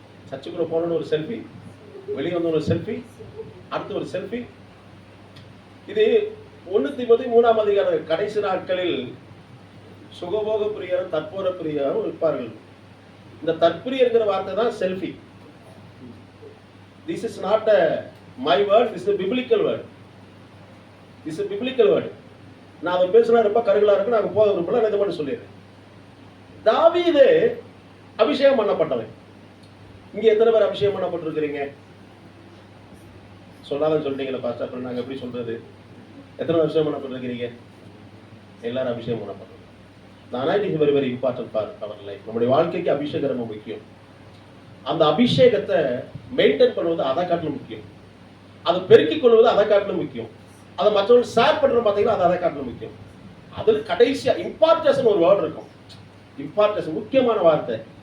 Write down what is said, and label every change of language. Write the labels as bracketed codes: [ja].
[ta] சர்ச்சுக்குள்ள போனோன்னு ஒரு செல்ஃபி, வெளியே வந்து ஒரு செல்ஃபி, அடுத்து ஒரு செல்ஃபி. இது 1 தீமோத்தேயு 3ஆம் அதிகாரம் கடைசி நாட்களில் சுகபோக பிரியரும் தற்போர பிரியரும் இருப்பார்கள். இந்த தற்பிரியங்கிற வார்த்தை தான் selfie. [en] This is not my word, this is a biblical word. This is a biblical word. [ta] நான் அதை பேசினா ரொம்ப கருகலா இருக்கு, நான் போக விரும்பல, நான் இதை மட்டும் சொல்லிடுறேன். தாவீது அபிஷேகம் பண்ணப்பட்டவன். இங்க எத்தனை பேர் அபிஷேகம் பண்ணப்பட்டிருக்கிறீங்க? சொல்லாதான் சொல்லிட்டீங்களா பாஸ்டர், அப்புறம் நாங்க எப்படி சொல்றது? எத்தனை அபிஷேகம் பண்ணப்பட்டிருக்கிறீங்க? எல்லாரும் அபிஷேகம் பண்ணப்பட்டிருக்கோம். [en] The anointing is very, very important for our life. [ta] நம்முடைய வாழ்க்கைக்கு அபிஷேகம் ரொம்ப முக்கியம். அந்த அபிஷேகத்தை மெயின்டைன் பண்ணுவது அதை காட்டிலும் முக்கியம். அதை பெருக்கிக் கொள்வது அதை காட்டிலும் முக்கியம். அதை மற்றவர்கள் ஷேர் பண்றது பார்த்தீங்கன்னா அது அதை காட்டிலும் முக்கியம். அதில் கடைசியா இம்பார்ட்டேஷன் ஒரு வேர்டு இருக்கும். இம்பார்ட்டேஷன் முக்கியமான வார்த்தை.